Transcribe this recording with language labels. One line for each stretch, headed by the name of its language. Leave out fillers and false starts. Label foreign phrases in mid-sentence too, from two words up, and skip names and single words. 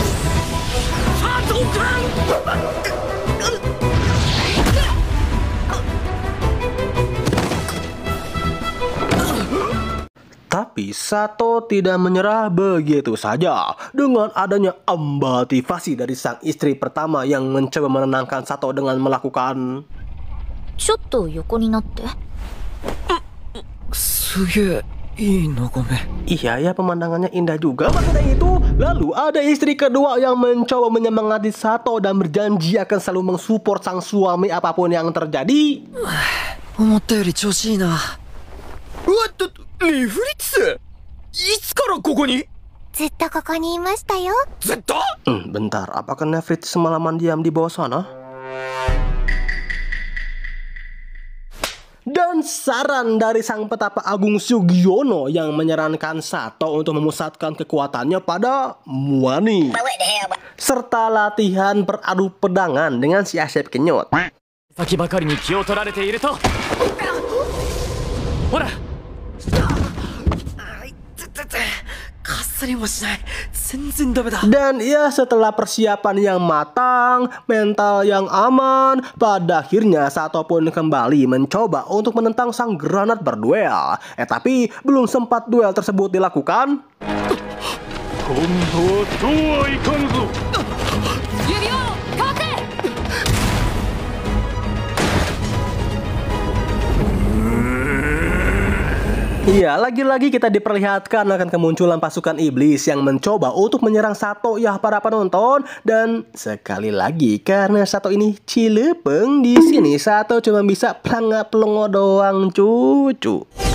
Indonesian: Tapi Sato tidak menyerah begitu saja. Dengan adanya motivasi dari sang istri pertama yang mencoba menenangkan Sato dengan melakukan
Japanese: ちょっと横になって。すげえいい眺め。
Indonesian: iya ya, pemandangannya indah juga. Maka dari itu, lalu ada istri kedua yang mencoba menyemangati Sato dan berjanji akan selalu mensupport sang suami apapun yang terjadi.
Japanese: 思ったより調子いいな。うわっと、ネフリッツいつからここに？ずっとここにいましたよ。ずっと？
Indonesian: Bentar, apakah Nephthys semalaman diam di bawah sana? Dan saran dari sang petapa agung Sugiono yang menyarankan Sato untuk memusatkan kekuatannya pada Muani. Bawa deh ya, Bang. Serta latihan beradu pedangan dengan si Asep Kenyot.
Japanese: 先ばかりに気を取られていると。ほら。かすりもしない。全然ダメだ。
Indonesian: Dan ya, setelah persiapan yang matang, mental yang aman, pada akhirnya Sato pun kembali mencoba untuk menentang sang Granat berduel. Tapi belum sempat duel tersebut dilakukan,
Japanese: 今度はそうはいかんぞ。指輪をかけ。
Indonesian: iya, lagi-lagi kita diperlihatkan akan kemunculan pasukan iblis yang mencoba untuk menyerang Sato ya para penonton. Dan sekali lagi karena Sato ini cilepeng, di sini Sato cuma bisa pelongo doang cucu.